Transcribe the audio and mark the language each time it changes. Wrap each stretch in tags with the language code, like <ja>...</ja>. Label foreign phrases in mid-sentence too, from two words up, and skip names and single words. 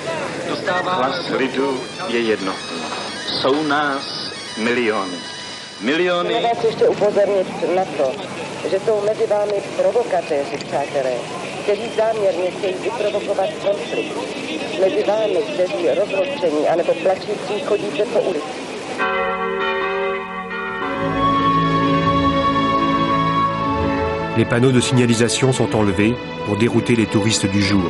<cs>Hlas lidu je jednotný. Jsou nás miliony. Miliony. Chci vás ještě upozornit na to, že jsou mezi vámi provokatéři, přátelé, kteří záměrně chtějí vyprovokovat konflikt. Mezi vámi, kteří rozhodčení anebo plačící chodíte po ulici.</cs> <fr>Les panneaux de signalisation sont enlevés pour dérouter les touristes du jour.</fr>